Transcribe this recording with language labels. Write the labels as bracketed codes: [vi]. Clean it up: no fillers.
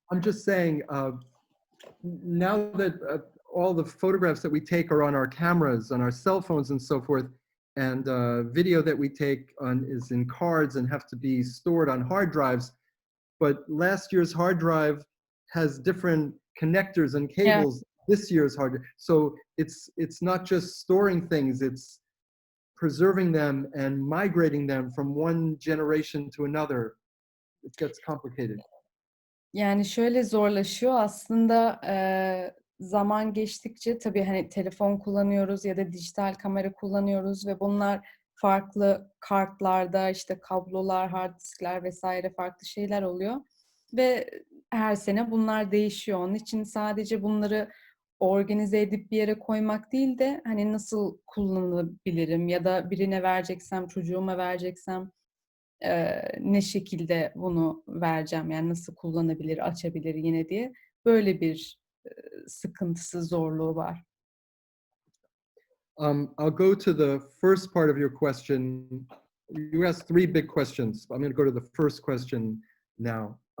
[en] I'm just saying, now that all the photographs that we take are on our cameras, on our cell phones and so forth, and video that we take is in cards and have to be stored on hard drives, but last year's hard drive has different connectors and cables. This year's hard drive. So it's not just storing things, it's preserving them and migrating them from one generation to another. It gets complicated. [tr] Yani şöyle zorlaşıyor aslında, zaman geçtikçe tabii hani telefon kullanıyoruz ya da dijital kamera kullanıyoruz ve bunlar farklı kartlarda, işte kablolar, hard diskler vesaire farklı şeyler oluyor ve her sene bunlar değişiyor. Onun için sadece bunları organize edip bir yere koymak değil de hani nasıl kullanabilirim ya da birine vereceksem, çocuğuma vereceksem ne şekilde bunu vereceğim, yani nasıl kullanabilir, açabilir yine diye böyle bir sıkıntısı, zorluğu var. [en] I'll go to the first part of your question. You asked three big questions. I'm going to go to the first question now.